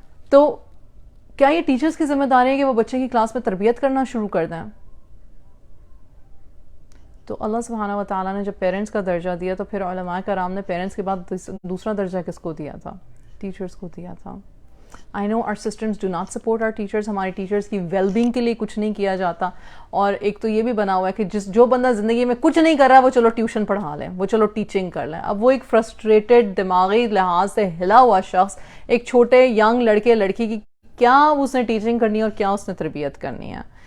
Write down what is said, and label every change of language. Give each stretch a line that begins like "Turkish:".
Urdu: تو کیا یہ ٹیچرز کی ذمہ داری ہے کہ وہ بچے کی کلاس میں تربیت کرنا شروع کر دیں؟ تو اللہ سبحانہ و تعالیٰ نے جب پیرنٹس کا درجہ دیا تو پھر علماء کرام نے پیرنٹس کے بعد دوسرا درجہ کس کو دیا تھا؟ ٹیچرز کو دیا تھا.
English: I know our systems do not support our teachers.
Urdu: ہماری ٹیچرز کی ویل بینگ کے لیے کچھ نہیں کیا جاتا. اور ایک تو یہ بھی بنا ہوا ہے کہ جو بندہ زندگی میں کچھ نہیں کر رہا وہ چلو ٹیوشن پڑھا لیں، وہ چلو ٹیچنگ کر لیں. اب وہ ایک فرسٹریٹڈ دماغی لحاظ سے ہلا ہوا شخص ایک چھوٹے ینگ لڑکے لڑکی کی کیا اس نے ٹیچنگ کرنی ہے اور کیا اس نے تربیت کرنی ہے.